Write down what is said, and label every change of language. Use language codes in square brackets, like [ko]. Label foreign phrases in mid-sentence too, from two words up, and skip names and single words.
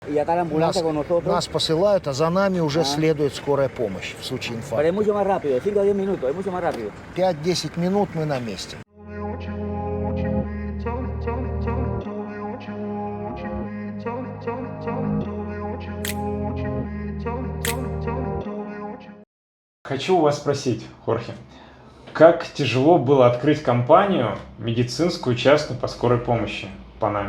[es] Y acá la ambulancia con nosotros. [ru] Нас посылают, а за нами уже следует скорая помощь в случае [es] Pero es [ru] инфаркта. [es] mucho más rápido, de 5 a 10 minutos, es mucho más rápido. [ru] 5-10 минут мы на месте. Хочу у вас спросить, Хорхе, как тяжело было открыть компанию медицинскую частную по скорой помощи в Панаме?